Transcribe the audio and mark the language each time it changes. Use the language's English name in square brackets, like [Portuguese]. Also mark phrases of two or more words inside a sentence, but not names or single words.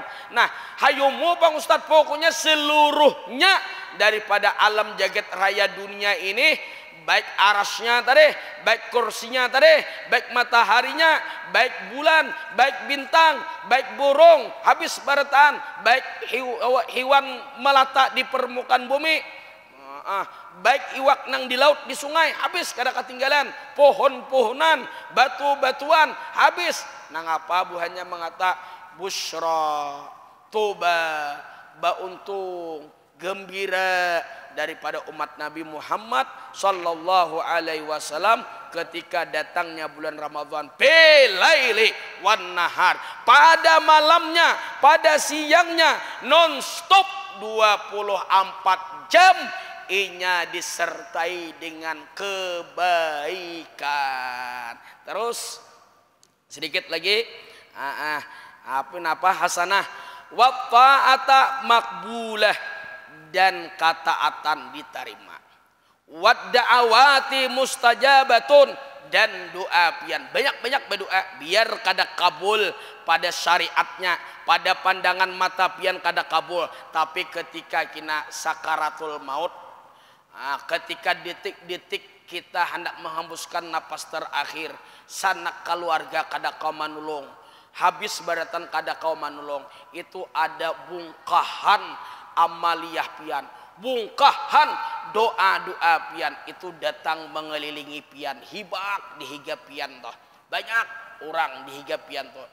[Banjar] Nah, hayumu Bang Ustad, pokoknya seluruhnya daripada alam jagat raya dunia ini, baik arasnya tadi, baik kursinya tadi, baik mataharinya, baik bulan, baik bintang, baik burung, habis baratan, baik hewan melata di permukaan bumi, baik iwak nang di laut di sungai, habis kada ketinggalan, pohon-pohonan, batu-batuan, habis. Nang apa buahnya mengata busyra, toba, bauntung, gembira daripada umat Nabi Muhammad [Arabic] صلى الله عليه وسلم [Banjar] ketika datangnya bulan Ramadan. [Arabic] بالليل والنهار, [Banjar] pada malamnya, pada siangnya, non stop 24 jam. Inya disertai dengan kebaikan. Terus sedikit lagi, apa hasanah, [Arabic] والطاعة مقبولة, [Banjar] dan ketaatan diterima, [Arabic] والدعوات مستجابة, [Banjar] dan doa pian banyak-banyak berdoa biar kada kabul pada syariatnya, pada pandangan mata pian kada kabul. Tapi ketika kina sakaratul maut, ketika detik-detik kita hendak menghembuskan napas terakhir, sanak keluarga kada kau manulung, habis baratan kada kau manulung, itu ada bungkahan amaliyah pian, bungkahan doa-doa pian itu datang mengelilingi pian, hibak dihiga pian toh, banyak orang dihiga pian toh.